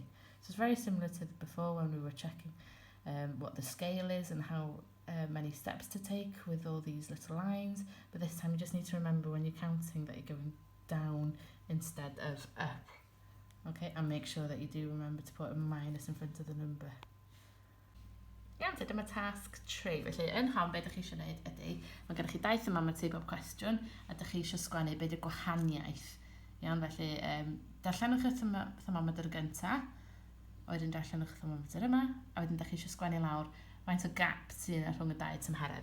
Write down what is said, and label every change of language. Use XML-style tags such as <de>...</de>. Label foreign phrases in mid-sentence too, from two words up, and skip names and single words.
<en>So it's very similar to before when we were checking what the scale is and how many steps to take with all these little lines, but this time you just need to remember when you're counting that you're going down instead of up. Okay, and make sure that you do remember to put a minus in front of the number.</en> <cy>Iawn, so dyma tasg 3. Felly, yn hon, beth ydych chi eisiau gwneud ydy, mae gennych chi 2 thermometer i bob cwestiwn, a ydych chi eisiau sgwennu beth yw'r gwahaniaeth. Iawn, felly, darllenwch y thermometer gyntaf, a wedyn darllenwch y thermometer yma, a wedyn ydych chi eisiau sgwennu lawr faint o gap sy'n rhwng y 2 tymheredd.</cy>